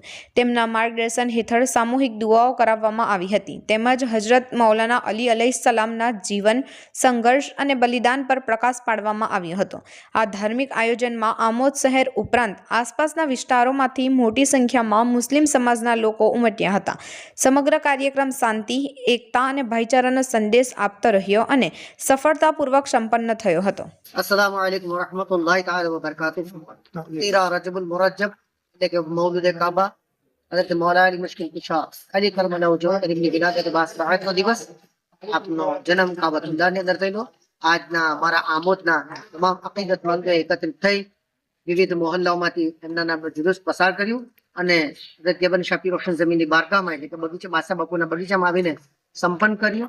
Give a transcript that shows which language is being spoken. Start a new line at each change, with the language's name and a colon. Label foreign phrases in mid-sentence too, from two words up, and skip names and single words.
Gujarati: તેમના માર્ગદર્શન હેઠળ સામૂહિક દુઆઓ કરાવવામાં આવી હતી તેમજ હજરત મૌલાના અલી અલૈહિસ્સલામના જીવન, સંઘર્ષ અને બલિદાન પર પ્રકાશ પાડવામાં આવ્યો હતો. આ ધાર્મિક આયોજનમાં આમોદ શહેર ઉપરાંત આસપાસના વિસ્તારોમાંથી મોટી સંખ્યામાં મુસ્લિમ સમાજના લોકો ઉમટ્યા હતા. સમગ્ર કાર્યક્રમ શાંતિ, એકતા અને ભાઈચારાનો સંદેશ આપતો રહ્યો અને સફળતાપૂર્વક સંપન્ન થયો હતો.
Arabic: السلام عليكم ورحمة الله تعالى وبركاته.
Gujarati: 13 रजबुल मुरज्जब એટલે કે મૌલુદ કાબા હઝરત મૌલા અલી મુશ્કિલ કુશા અલી કરમના ઉજવણ એમની વિલાદત બાસબાતનો દિવસ આપનો જન્મ કાબતુલ્લાહ ની અંદર થયેલો. આજના અમારા આમોદના તમામ અકીદતમંદો એકત્રિત થઈ વિવિધ મોહલ્લાઓમાંથી એમના નામનો જુલુસ પસાર કર્યું અને હઝરત યબન શાફી રોશન જમીનની બારગાહમાં એટલે કે બગીચા બાદશાહ બાપુના બગીચામાં આવીને સંપન્ન કર્યું.